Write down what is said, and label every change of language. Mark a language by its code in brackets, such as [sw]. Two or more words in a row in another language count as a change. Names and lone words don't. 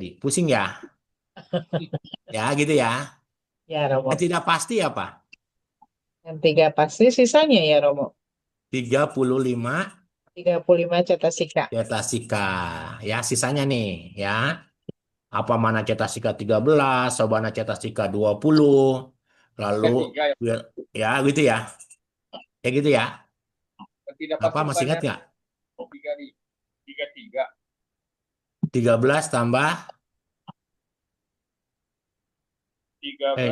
[id] Pusing ya? Ya, gitu ya. Ya, Yang Romo. tidak pasti apa? Yang 3 pasti sisanya ya, Romo. 35 35 cetasika. cetasika. Ya, sisanya nih, ya. Apa mana cetasika 13, [pi] Sobana cetasika [id] 20, lalu Ketiga ya. ya gitu ya. Kayak gitu ya. Tidak Apa pasti masih ingat banyak. nggak? 3. 13 tambah 13